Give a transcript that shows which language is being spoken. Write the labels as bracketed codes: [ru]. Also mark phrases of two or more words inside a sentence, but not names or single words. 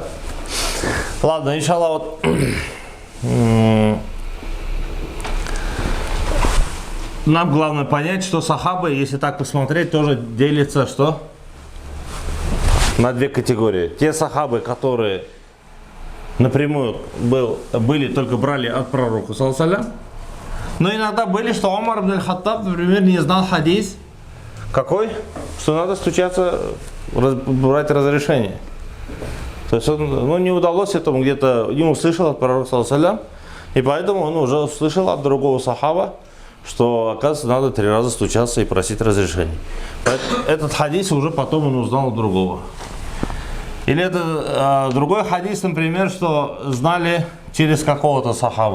[ru] Ладно, иншаллах, вот нам главное понять, что сахабы, если так посмотреть, тоже делятся что? На две категории. Те сахабы, которые напрямую были, только брали от пророка, [ar] صلى الله عليه وسلم. [ru] Но иногда были, что Умар ибн аль-Хаттаб, например, не знал хадис. Какой? Что надо стучаться, брать разрешение. То есть он, не удалось этому где-то, не услышал от пророка, [ar] صلى الله عليه وسلم, [ru] и поэтому он уже услышал от другого сахаба, что, оказывается, надо 3 раза стучаться и просить разрешения. Этот хадис уже потом он узнал от другого. Или это другой хадис, например, что знали через какого-то сахаба.